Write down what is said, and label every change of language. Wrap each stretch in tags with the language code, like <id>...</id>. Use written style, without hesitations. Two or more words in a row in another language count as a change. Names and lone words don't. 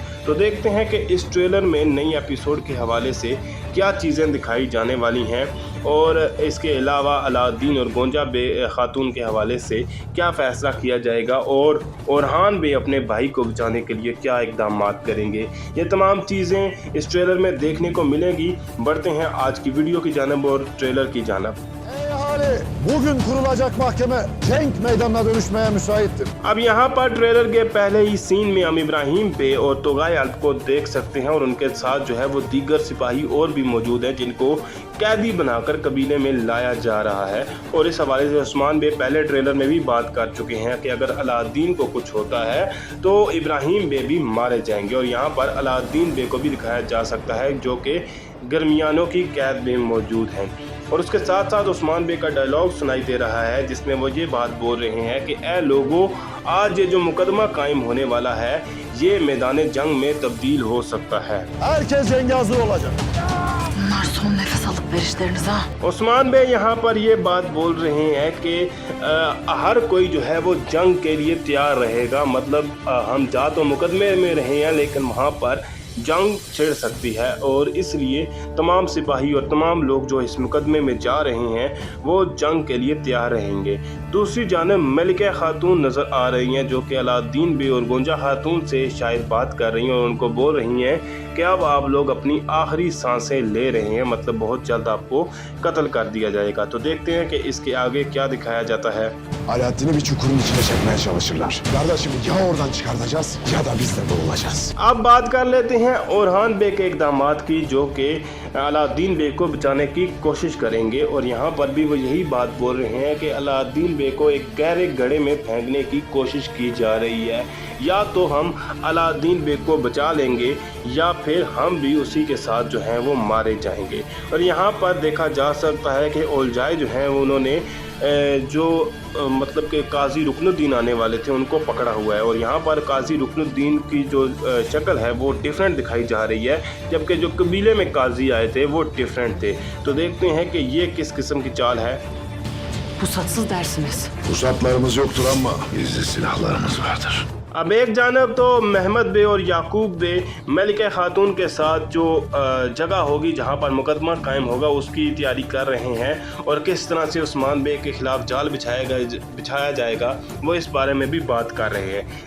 <hi>तो देखते हैं कि इस ट्रेलर में नई एपिसोड के हवाले से क्या चीज़ें दिखाई जाने वाली हैं और इसके अलावा अलाउद्दीन और गोंजा बे खातून के हवाले से क्या फ़ैसला किया जाएगा और ओरहान बे अपने भाई को बचाने के लिए क्या इक़दामात करेंगे। ये तमाम चीज़ें इस ट्रेलर में देखने को मिलेंगी। बढ़ते हैं आज की वीडियो की जानिब और ट्रेलर की जानिब।</hi> <tr>Bugün kurulacak mahkeme cenk meydanına dönüşmeye müsaittir.</tr> <hi>अब यहाँ पर ट्रेलर के पहले ही सीन में हम इब्राहिम बे और तोगाई अल्प को देख सकते हैं और उनके साथ जो है वो दीगर सिपाही और भी मौजूद हैं जिनको कैदी बनाकर कबीले में लाया जा रहा है। और इस हवाले से उस्मान बे पहले ट्रेलर में भी बात कर चुके हैं कि अगर अलाउद्दीन को कुछ होता है तो इब्राहिम बे भी मारे जाएंगे। और यहाँ पर अलाउद्दीन बे को भी दिखाया जा सकता है जो कि गर्मियानों की कैद में मौजूद हैं। और उसके साथ साथ उस्मान बे का डायलॉग सुनाई दे रहा है जिसमें वो ये बात बोल रहे हैं कि ए लोगों, आज ये जो मुकदमा कायम होने वाला है ये मैदान जंग में तब्दील हो सकता है।</hi> <tr>Herkes cenge hazır olacak. Bunlar son nefes alıp verişleriniz ha.</tr> <hi>उस्मान बे यहाँ पर ये बात बोल रहे हैं कि हर कोई जो है वो जंग के लिए तैयार रहेगा। मतलब हम जा तो मुकदमे में रहे हैं लेकिन वहाँ पर जंग छिड़ सकती है और इसलिए तमाम सिपाही और तमाम लोग जो इस मुकदमे में जा रहे हैं वो जंग के लिए तैयार रहेंगे। दूसरी जानब मलिका खातून नज़र आ रही हैं जो कि अलाउद्दीन बे और गोंजा खातून से शायद बात कर रही हैं और उनको बोल रही हैं कि अब आप लोग अपनी आखिरी सांसें ले रहे हैं, मतलब बहुत जल्द आपको कत्ल कर दिया जाएगा। तो देखते हैं कि इसके आगे क्या दिखाया जाता है।</hi> <tr>Alaaddin'i bir çukurun içine çekmeye çalışırlar. Kardeşim ya oradan çıkartacağız ya da biz de boğulacağız.</tr> <hi>अब बात कर लेते हैं ओरहान बे के इक़दामात की जो कि अलाउद्दीन बे को बचाने की कोशिश करेंगे। और यहाँ पर भी वो यही बात बोल रहे हैं कि अलाउद्दीन बे को एक गहरे गड्ढे में फेंकने की कोशिश की जा रही है। या तो हम अलाउद्दीन बे को बचा लेंगे या फिर हम भी उसी के साथ जो हैं वो मारे जाएंगे। और यहाँ पर देखा जा सकता है कि ओलजाई जो हैं उन्होंने जो मतलब कि काजी रुकनुद्दीन आने वाले थे उनको पकड़ा हुआ है। और यहाँ पर काजी रुकनुद्दीन की जो शक्ल है वो डिफरेंट दिखाई जा रही है, जबकि जो कबीले में काजी आए थे वो डिफरेंट थे। तो देखते हैं कि ये किस किस्म की चाल है।</hi> <tr>Pusatsız dersiniz. Pusatlarımız yoktur ama gizli silahlarımız vardır.</tr> <hi>अब एक जानब तो महमद बे और याकूब बे मलिका खातून के साथ जो जगह होगी जहां पर मुकदमा कायम होगा उसकी तैयारी कर रहे हैं और किस तरह से उस्मान बे के ख़िलाफ़ जाल बिछाया जाएगा वो इस बारे में भी बात कर रहे हैं।</hi>